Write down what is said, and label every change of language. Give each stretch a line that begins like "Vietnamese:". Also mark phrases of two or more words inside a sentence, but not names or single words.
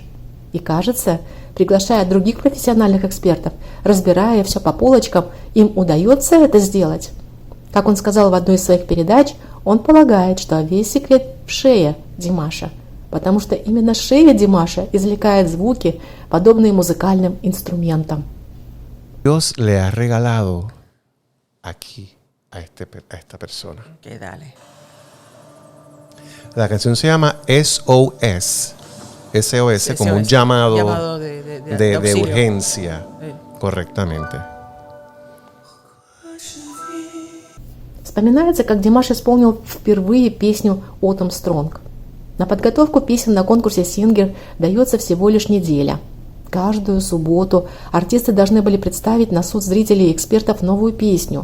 Russian: И кажется, приглашая других профессиональных экспертов, разбирая все по полочкам, им удается это сделать. Как он сказал в одной из своих передач, он полагает, что весь секрет в шее Димаша, потому что именно шея Димаша извлекает звуки, подобные музыкальным инструментам.
Spanish: Dios le ha regalado aquí a esta persona. Ok, dale. La canción se llama SOS. SOS como un llamado de urgencia. Correctamente.
Russian: Вспоминается, как Димаш исполнил впервые песню «Autumn Strong». На подготовку песен на конкурсе «Singer» дается всего лишь неделя. Каждую субботу артисты должны были представить на суд зрителей и экспертов новую песню.